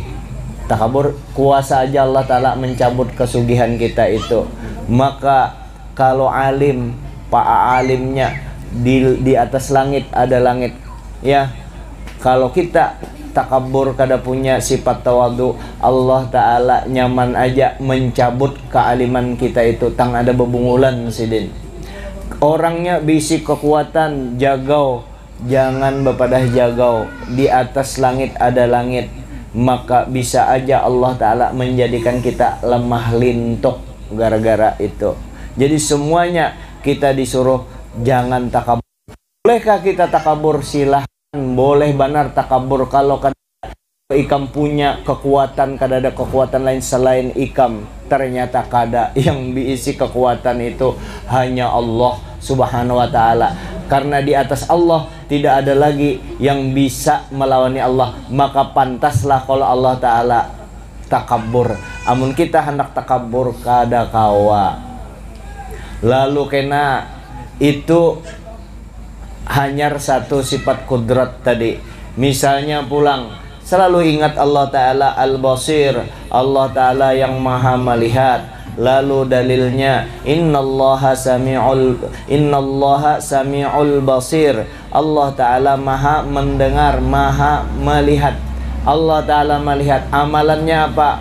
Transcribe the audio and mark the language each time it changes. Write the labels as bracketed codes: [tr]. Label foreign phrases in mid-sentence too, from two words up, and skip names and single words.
[bjn] Takabur, kuasa aja Allah Ta'ala mencabut kesugihan kita itu. [id] Maka kalau alim, pak alimnya di atas langit ada langit, ya. [bjn] Kalau kita takabur, kada punya sifat tawadu, Allah Ta'ala nyaman aja mencabut kealiman kita itu. Tang ada bebungulan sidin. Orangnya bisi kekuatan, jagau, jangan bepadah jagau, di atas langit ada langit, maka bisa aja Allah Ta'ala menjadikan kita lemah lintuk gara-gara itu. [id] Jadi semuanya kita disuruh jangan takabur. Bolehkah kita takabur? [bjn] Silahkan, boleh benar takabur. Kalau ikam punya kekuatan, kada ada kekuatan lain selain ikam, ternyata kada, yang diisi kekuatan itu hanya Allah Subhanahu wa Ta'ala. [id] Karena di atas Allah tidak ada lagi yang bisa melawani Allah, maka pantaslah kalau Allah Ta'ala takabur. [bjn] Amun kita hendak takabur kada kawa. [id] Lalu kena itu hanya satu sifat kudrat tadi. Misalnya pulang, selalu ingat Allah Ta'ala Al-Basir, Allah Ta'ala yang maha melihat. Lalu dalilnya [ar] إن الله سميع بصير, [id] Allah Ta'ala maha mendengar, maha melihat. Allah Ta'ala melihat. Amalannya apa?